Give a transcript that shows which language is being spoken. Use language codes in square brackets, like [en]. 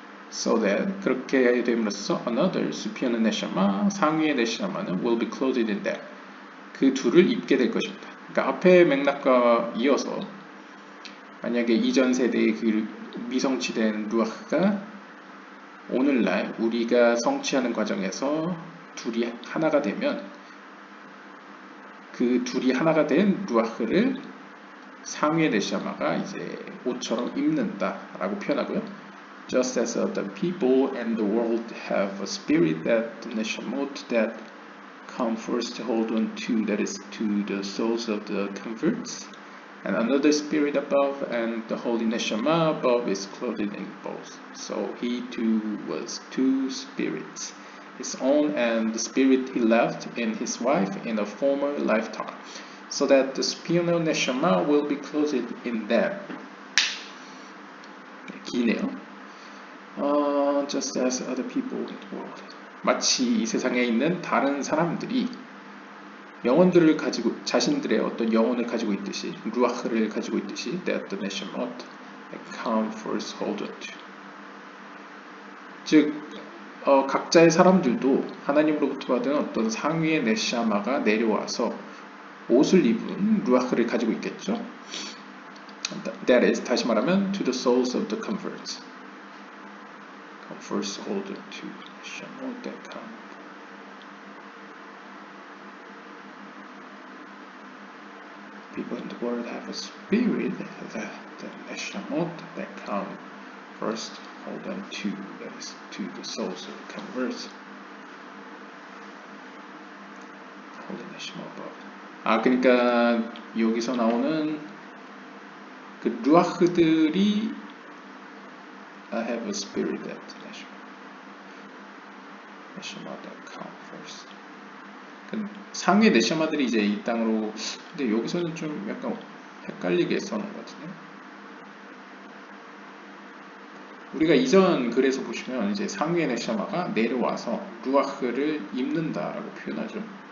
[en] So that [ko] 그렇게 됨으로써 [en] another superior neshama, [ko] 상위의 네샤마는 [en] will be clothed in them. [ko] 그 둘을 입게 될 것입니다. 그러니까 앞의 맥락과 이어서 만약에 이전 세대의 그 미성취된 루아흐가 오늘날 우리가 성취하는 과정에서 둘이 하나가 되면 그 둘이 하나가 된 루아흐를 상위의 네샤마가 이제 옷처럼 입는다라고 표현하고요. [en] Just as the people and the world have a spirit that the neshamot that come first hold on to, that is to the souls of the converts, and another spirit above, and the holy neshama above is clothed in both. So he too was two spirits, his own and the spirit he left in his wife in a former lifetime, so that the superior neshama will be clothed in them. [ko] 기네요. [en] Just as other people in the world. [ko] 마치 이 세상에 있는 다른 사람들이 영혼들을 가지고 자신들의 어떤 영혼을 가지고 있듯이 루아흐를 가지고 있듯이 [en] that the neshamot come first hold on to. [ko] 즉 각자의 사람들도 하나님으로부터 받은 어떤 상위의 네샤마가 내려와서 옷을 입은 루아흐를 가지고 있겠죠. [en] That is [ko] 다시 말하면 [en] to the souls of the converts. Come first hold on to neshamot that come. People in the world have a spirit that the neshamot that come first hold on to, that is to the souls of the converts. Holy neshama above. [ko] 그러니까 여기서 나오는 그 루아흐들이 [en] have a spirit that neshama that come first. [ko] 상위 네샤마들이 이제 이 땅으로, 근데 여기서는 좀 약간 헷갈리게 써놓은 것 같은데. 우리가 이전 글에서 보시면 이제 상위의 네샤마가 내려와서 루아흐를 입는다라고 표현하죠.